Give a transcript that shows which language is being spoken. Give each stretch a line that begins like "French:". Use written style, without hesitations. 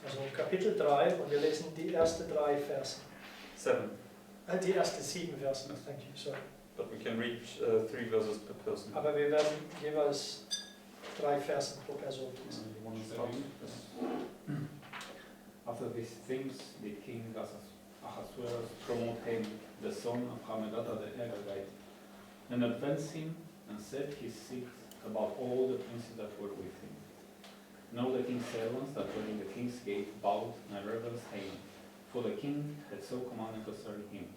German: Also Kapitel 3 und wir lesen die ersten 3 Verse. 7, Die ersten 7 Verse,
English: thank you, sorry. but we can read 3 verses per person.
German: Aber wir werden jeweils 3 Verse pro Person lesen.
English: You want to start? Yes. After these things, the king Ahasuerus promoted him, the son of Hammedatha the Agagite, and advanced him and set his seat above all the princes that were with him. Now the king's servants that were in the king's gate bowed and reverenced Haman, for the king had so commanded concerning him.